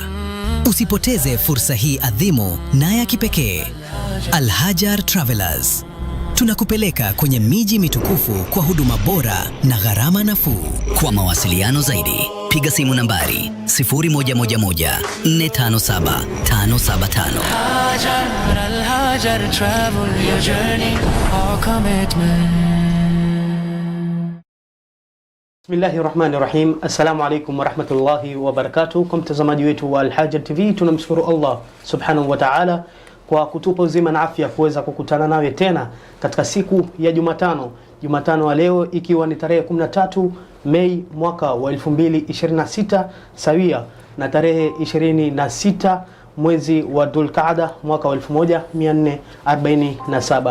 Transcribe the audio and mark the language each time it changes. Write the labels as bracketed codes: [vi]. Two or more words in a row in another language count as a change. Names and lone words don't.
[sw] Usipoteze fursa hii adhimu na ya kipekee. Al-Hajj Travelers. Tunakupeleka kwenye miji mitukufu kwa huduma bora na gharama nafuu. Kwa mawasiliano zaidi, piga simu nambari 0111 457 575. [en] Al-Hajj Travel, your journey, our commitment. [ar] بسم الله الرحمن الرحيم. السلام عليكم ورحمة الله وبركاته. [sw] Kwa mtazamaji wetu wa Al-Hajj TV, tunamshukuru [ar] الله سبحانه وتعالى [sw] kwa kutupa uzima na afya kuweza kukutana nawe tena katika siku ya Jumatano wa leo, ikiwa ni tarehe 13 Mei mwaka wa 2026 sawia na tarehe 26 mwezi wa Dhulqaada mwaka wa 1447.